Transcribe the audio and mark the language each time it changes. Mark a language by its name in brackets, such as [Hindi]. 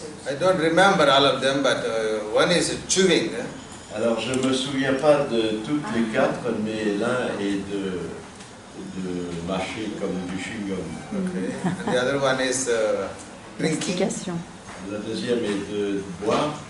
[English] I don't remember all of them, but one is chewing. [French] Alors, je ne me souviens pas de toutes les 4, mais l'un est de mâcher comme du chewing-gum. [English] Okay. And the other one is drinking. [French] La deuxième est de boire.